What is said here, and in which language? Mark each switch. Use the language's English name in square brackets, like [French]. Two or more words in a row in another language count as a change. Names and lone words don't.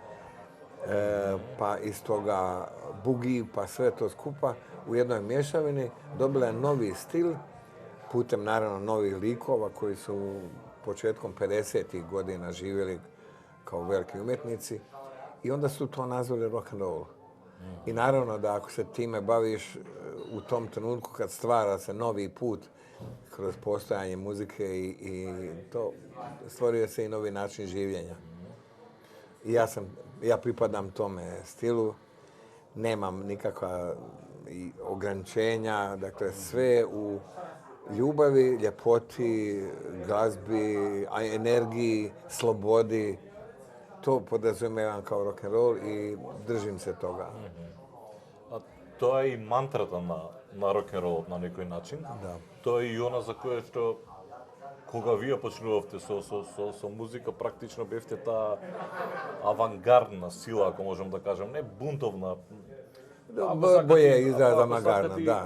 [Croatian] pa iz toga boogie, pa sve to skupa u jednoj mješavini dobila je novi stil putem naravno novih likova koji su početkom 50. godina živjeli kao veliki umjetnici i onda su to nazvali rock and roll. I naravno da ako se time baviš u tom trenutku kad stvara se novi put kroz postojanje muzike i to stvorio se i novi način življenja. I ja pripadam tome stilu, nemam nikakva ograničenja, dakle sve u ljubavi, ljepoti, glazbi, energiji, slobodi. To podrazumijevam kao rock'n'roll i držim se toga. A to je i [Macedonian] mantrата на rock'n'roll на некој начин. Да. Тоа е и она за кое што кога вие почнувавте со музика, практично бевте таа авангардна сила, ако можам да кажам, не бунтовна. [Croatian] Boje izraz avangardna, da.